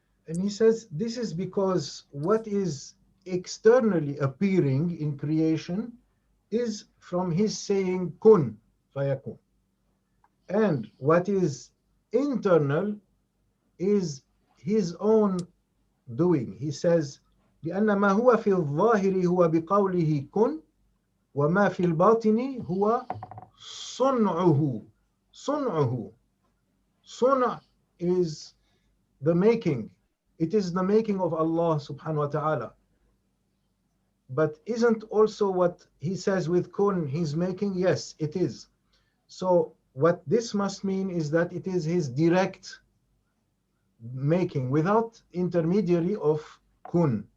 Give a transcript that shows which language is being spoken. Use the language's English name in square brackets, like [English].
[English] And he says this is because what is externally appearing in creation is from his saying kun fayakun. And what is internal is his own doing. He says, [Arabic] لأن ما هو في الظاهر هو بقوله كن وما في الباطن هو صنعه. صنعه. [English] صنع is the making. It is the making of Allah subhanahu wa ta'ala. But isn't also what he says with kun he's making? Yes, it is. So what this must mean is that it is his direct making without intermediary of kun.